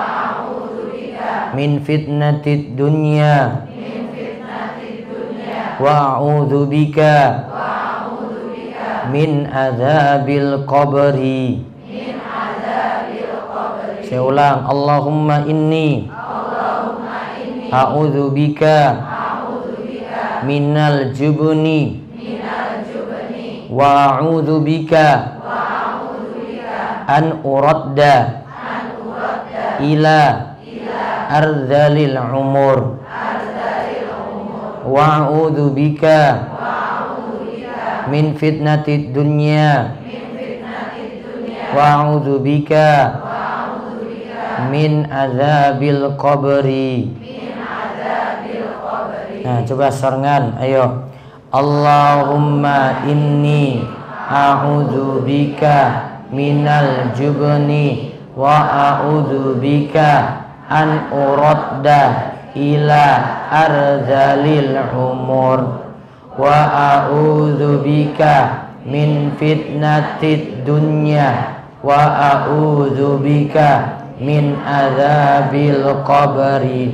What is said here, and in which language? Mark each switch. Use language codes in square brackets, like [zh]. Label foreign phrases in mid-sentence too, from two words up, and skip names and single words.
[ar] من فتنة الدنيا وأعوذ بك من عذاب القبر. [id] Saya ulang, [ar] اللهم إني أعوذ بك من الجبن وأعوذ بك أن أرد إلى أرذل العمر وأعوذ بك من فتنة الدنيا وأعوذ بك من عذاب القبر. [id] Nah, coba sarengan, ayo. [ar] اللهم إني أعوذ بك من الجبن وأعوذ بك أن أرد إلى أرذل العمر وأعوذ بك من فتنة الدنيا وأعوذ بك من عذاب القبر.